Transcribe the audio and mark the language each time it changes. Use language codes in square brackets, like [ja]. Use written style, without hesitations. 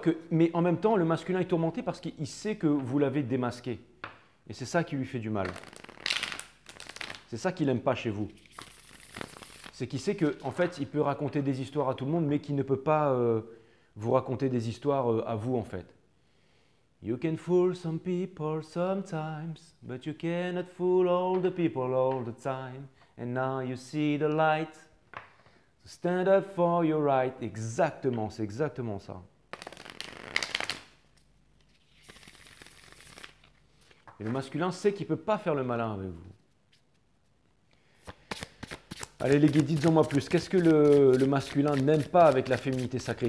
[fr] Mais en même temps, le masculin est tourmenté parce qu'il sait que vous l'avez démasqué. Et c'est ça qui lui fait du mal. C'est ça qu'il n'aime pas chez vous. C'est qu'il sait qu'en fait, il peut raconter des histoires à tout le monde, mais qu'il ne peut pas vous raconter des histoires à vous en fait. [en] You can fool some people sometimes, but you cannot fool all the people all the time. And now you see the light. So stand up for your right. [fr] Exactement, c'est exactement ça. Et le masculin sait qu'il ne peut pas faire le malin avec vous. Allez les guides, dites-en-moi plus. Qu'est-ce que le masculin n'aime pas avec la féminité sacrée?